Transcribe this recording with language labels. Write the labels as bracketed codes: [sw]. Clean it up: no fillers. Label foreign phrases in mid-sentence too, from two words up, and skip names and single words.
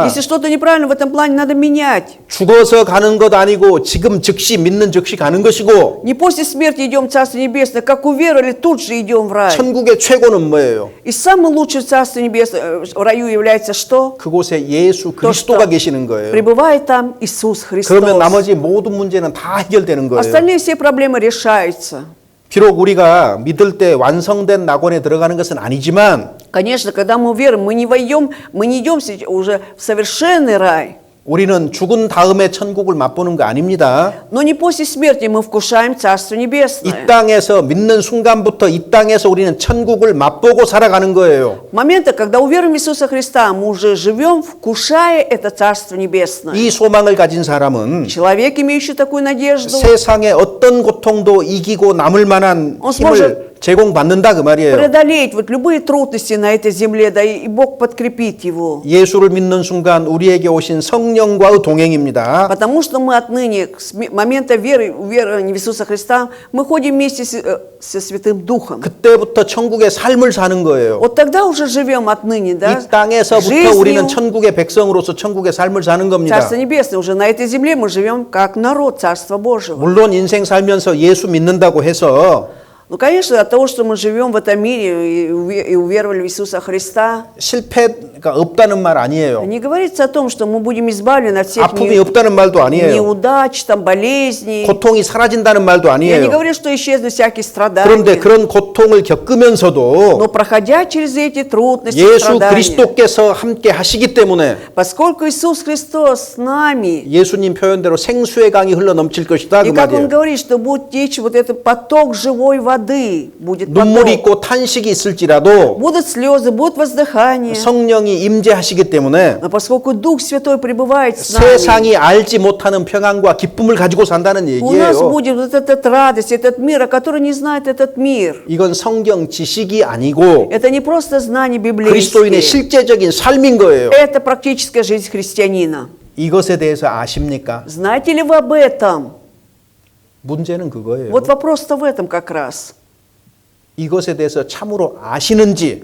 [ru] Если что-то неправильно в этом плане, надо менять. [ko] 죽어서 가는 것 아니고 지금 즉시 믿는 즉시 가는 것이고 [ru] Не после смерти идем в Царство Небесное, как уверовали, тут же идем в рай. [ko] 천국의 최고는 뭐예요? [ru] И самым лучшим Царство Небесное в раю является что? [ko] 그곳에 예수 그리스도가 계시는 거예요. [ru] Пребывает там Иисус Христос. [ko] 그러면 나머지 모든 문제는 다 해결되는 거예요. [ru] Остальные все проблемы решаются. [ko] 비록 우리가 믿을 때 완성된 낙원에 들어가는 것은 아니지만 [ru] Конечно, когда мы верим, мы не идем уже в совершенный рай. [ko] 우리는 죽은 다음에 천국을 맛보는 거 아닙니다. [ru] Но не после смерти мы вкушаем Царство [ko] 이 [ru] Небесное. [ko] 땅에서 믿는 순간부터 이 땅에서 우리는 천국을 맛보고 살아가는 거예요. [ru] В моменты, когда уверуем в Иисуса Христа, мы уже живем, вкушая это Царство Небесное. [ko] 이 소망을 가진 사람은 [ru] Человек, имеющий такую надежду, [ko] 세상의 어떤 고통도 이기고 남을 만한 [ru] он [ko] 힘을 [ru] сможет [ko] 제공받는다 그 말이에요. [ru] преодолеть вот любые трудности на этой земле, да и Бог подкрепит его. [ko] 예수를 믿는 순간 우리에게 오신 성령과의 동행입니다. [ru] Потому что мы отныне, с момента веры в Иисуса Христа, мы ходим вместе со Святым Духом. [ko] 그때부터 천국의 삶을 사는 거예요. [ru] Вот тогда уже живем отныне, да? [ko] 이 땅에서부터 [ru] жизнью [ko] 우리는 천국의 백성으로서 천국의 삶을 사는 겁니다. [ru] Царства Небесное. Уже на этой земле мы живем как народ Царства Божьего. [ko] 물론 인생 살면서 예수 믿는다고 해서 [ru] Ну, конечно, от того, что мы живем в этом мире и уверовали в Иисуса Христа, [ko] 실패가 없다는 말 아니에요. [ru] не говорится о том, что мы будем избавлены от всех [ko] 아픔이 없다는 말도 아니에요. [ru] неудач, там, болезней. [ko] 고통이 사라진다는 말도 [ru] Я не [ko] 아니에요. [ru] говорю, что исчезнут всякие [ko] 그런데 [ru] страдания. [ko] 그런 고통을 겪으면서도 [ru] Но проходя через эти трудности, [ko] 예수 [ru] страдания, [ko] 그리스도께서 함께 하시기 때문에 [ru] поскольку Иисус Христос с нами, [ko] 예수님 표현대로 생수의 강이 흘러 넘칠 것이다 그 [ru] и как Он [ko] 말이에요. [ru] говорит, что будет течь вот этот поток живой воды, будет [ko] 눈물이 [ru] поток. [ko] 있고 탄식이 있을지라도 [ru] Будут слезы, будут воздыхания. [ko] 성령이 임재하시기 때문에 [ru] Но поскольку Дух Святой пребывает с нами, [ko] 세상이 알지 못하는 평안과 기쁨을 가지고 산다는 [ru] у нас [ko] 얘기예요. [ru] будет вот эта радость, этот мир, о котором не знает этот мир. [ko] 이건 성경 지식이 아니고 [ru] Это не просто знания [ko] 그리스도인의 [ru] библейские. [ko] 실제적인 삶인 거예요. [ru] Это практическая жизнь христианина. [ko] 이것에 대해서 아십니까? [ru] Знаете ли вы об этом? [ko] 문제는 그거예요. [ru] Вот вопрос-то в этом как раз. [ko] 이것에 대해서 참으로 아시는지